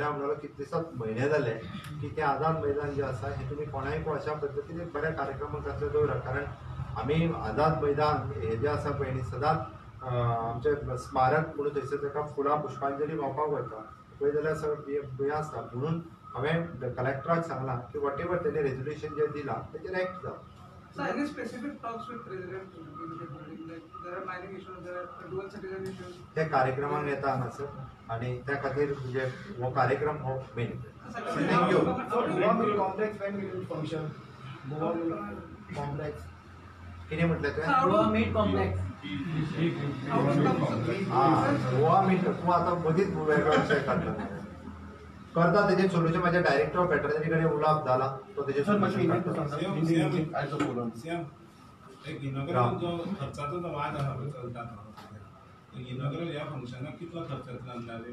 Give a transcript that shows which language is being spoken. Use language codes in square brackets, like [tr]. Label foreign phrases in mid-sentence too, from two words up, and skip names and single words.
[kok] हांव म्हणालो कितले दिसांत म्हयने जाले की तें आझाद मैदान जें आसा हें तुमी कोणायक अशा पद्दतीन एक बऱ्या कार्यक्रमा खातीर दवरा. कारण आमी आझाद मैदान हें जें आसा पळय न्ही सदांच आमचें स्मारक म्हणून थंयसर ताका फुलां पुष्पांजली वावपाक वता पळय जाल्यार सगळें हें आसता. म्हणून हांवें कलेक्टराक सांगलां की [en] whatever [kok] तेणें रेजोल्युशन जें दिलां तेजेर एक्ट जावं. [en] So any specific talks with President in the building, like there are mining issues, there are dual citizen issues. [kok] ते कार्यक्रमाक येता हांगासर आनी त्या खातीर म्हणजे हो कार्यक्रम हो मेन. [en] थँक्यू. Goa Mill Complex when will it function? Goa Mill Complex. [kok] कितें म्हटलें तुवें? गोवा मीट कॉम्प्लेक्स. गोवा मीट तूं आतां मदींच वेगळो विशय काडला. करता तेजें सोल्युशन म्हाज्या [en] Director of Veterinary [kok] कडेन उलोवप जाला. तो तेजें सोल्युशन एक इनॉग्रल जो खर्चाचो जो वाद आसा पळय चलता तो इनॉग्रल ह्या फंक्शनाक कितलो खर्च येतलो अंदाजे?